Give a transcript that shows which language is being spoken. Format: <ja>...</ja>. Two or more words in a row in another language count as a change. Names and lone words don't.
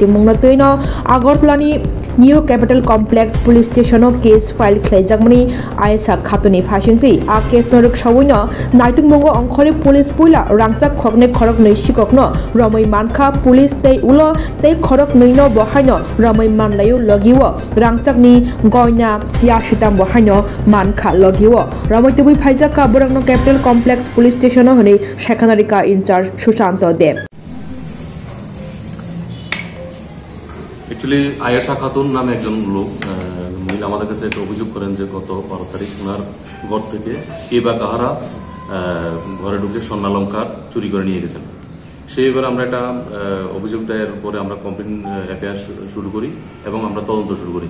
<trp>मुंना तैनो आगरतलानि न्यू कैपिटल कम्प्लेक्स पुलिस स्टेशनो केस फाइल खैजाकमनि आयेशा खातुनि फासिंति आ केस नरक सावैनो नाइटुं मंगो अंखरि पुलिस पुइला रांचाक खगने खरक नै शिककनो रमै मानखा पुलिस तै उलो तै खरक नैनो बहायनो रमै मानलायु लगिवो रांचाकनि गयना याशिताम बहायनो मानखा लगिवो रमै तै फाइजाका बरंनो कैपिटल कम्प्लेक्स पुलिस स्टेशनो हनै शाखानारिका इंचार्ज सुशांत देव</trp> <bn>এক্চুয়ালি আয়েশা খাতুন নামে একজন লোক মহিলা আমাদের কাছে একটা অভিযোগ করেন যে গত 12 তারিখ ওনার ঘর থেকে কে বা কাহারা ঘরে ঢুকে স্বর্ণালংকার চুরি করে নিয়ে গেছেন। সেইবার আমরা একটা অভিযোগ দায়ের পরে আমরা কমপ্লেইন এফআইআর শুরু করি এবং আমরা তদন্ত শুরু করি।</bn>